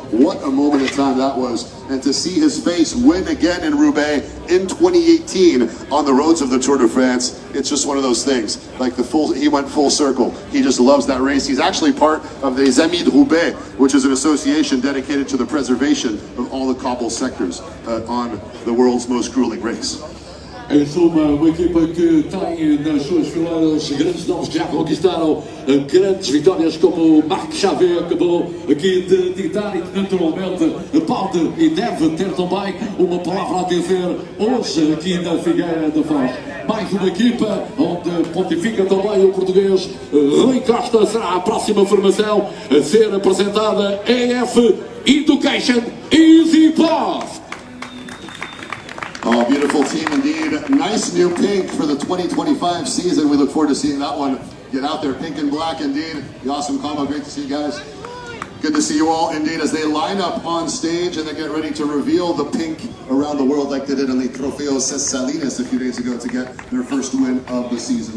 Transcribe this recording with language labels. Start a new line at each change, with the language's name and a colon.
English: What a moment in time that was. And to see his face win again in Roubaix in 2018 on the roads of the Tour de France, it's just one of those things. Like he went full circle. He just loves that race. He's actually part of the Amis de Roubaix, which is an association dedicated to the preservation of all the cobble sectors on the world's most grueling race.
Portuguese: Eles são uma equipa que tem nas suas fileiras grandes nomes que já conquistaram grandes vitórias, como o Marc Chavet acabou aqui de ditar, e que naturalmente pode e deve ter também uma palavra a dizer hoje aqui na Figueira da Foz. Mais uma equipa onde pontifica também o português Rui Costa. Será a próxima formação a ser apresentada. EF Education Easy Pass.
English: Oh, beautiful team indeed. Nice new pink for the 2025 season. We look forward to seeing that one get out there. Pink and black indeed. The awesome combo. Great to see you guys. Good to see you all indeed as they line up on stage and they get ready to reveal the pink around the world like they did in the Trofeo Salinas a few days ago to get their first win of the season.